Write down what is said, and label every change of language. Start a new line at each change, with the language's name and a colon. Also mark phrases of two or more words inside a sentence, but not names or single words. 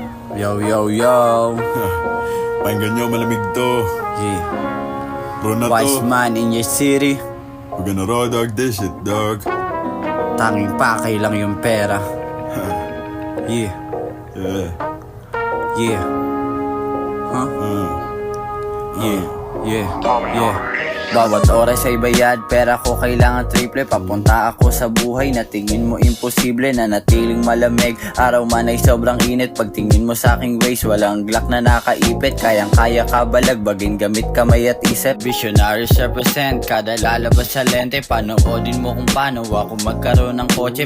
English: Yo, yo, yo.
Filipino: Pakinggan nyo, malamig to.
English: Yeah.
Filipino: Bro na
English: Wise
Filipino: to.
English: man in your city. We're gonna raw dog this shit, dog.
Filipino: Tanging pakay lang yung pera.
English: Yeah, Yeah. yeah. Huh? Yeah, yeah, yeah.
Filipino: Bawat oras ay bayad, pera ko kailangan triple. Papunta ako sa buhay na tingin mo imposible. Na natiling malamig, araw man ay sobrang init. Pagtingin mo sa aking waist, walang glock na nakaipit. Kayang-kaya ka balagbagin gamit kamay at isip. Visionaries represent, kada lalabas sa lente. Panoodin mo kung paano ako magkaroon ng kotse.